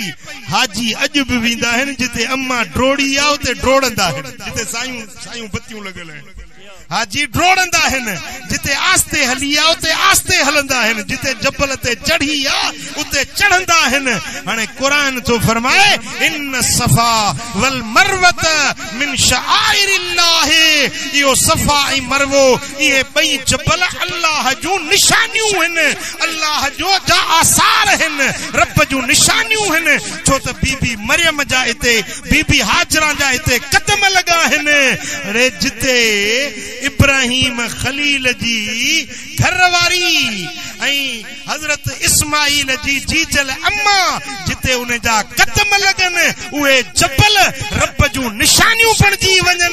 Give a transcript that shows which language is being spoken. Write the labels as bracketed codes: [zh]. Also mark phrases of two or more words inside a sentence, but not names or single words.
[sd] हाजी अॼु बि वेंदा आहिनि जिते अम्मा ड्रोड़ी आ उते ड्रोड़ंदा आहिनि, जिते सायूं सायूं बत्तियूं लॻल आहिनि। हाजी ड्रोड़ंदा आहिनि, जिते आस्ते हली आ उते आस्ते हलंदा आहिनि, जिते जबल ते चढ़ी आ उते चढ़ंदा आहिनि। हाणे क़ुरान तो फरमाए [ar] إن الصفا والمروة من شعائر الله, [sd] इहो सफा ऐं मरवो इहे ॿई जबल अल्लाह जूं निशानियूं आहिनि, अल्लाह जो जा आसार आहिनि, रब जूं निशानियूं आहिनि। छो त बीबी मरियम जा हिते, बीबी हाजरा जा हिते कदम लॻा आहिनि। अरे जिते इब्राहिम खलील जी घरवारी ऐं हज़रत इस्माइल जी जीजल अम्मा, जिते उन जा कदम लगन उहे जबल रब जूं निशानियूं बणजी वञन।